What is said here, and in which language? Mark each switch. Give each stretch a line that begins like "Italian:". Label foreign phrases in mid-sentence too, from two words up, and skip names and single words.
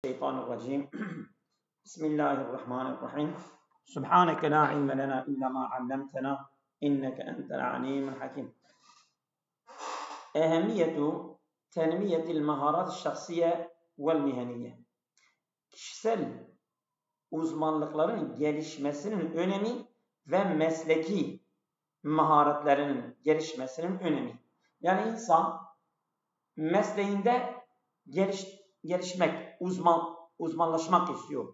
Arabic: الشيطان الرجيم بسم الله الرحمن الرحيم سبحانك لا علم لنا إلا ما علمتنا إنك أنت العليم الحكيم. أهمية تنمية المهارات الشخصية والمهنية.
Turkish: Kişisel uzmanlıkların gelişmesinin önemi ve mesleki maharetlerinin gelişmesinin önemi. Yani insan mesleğinde gelişmek, uzmanlaşmak istiyor.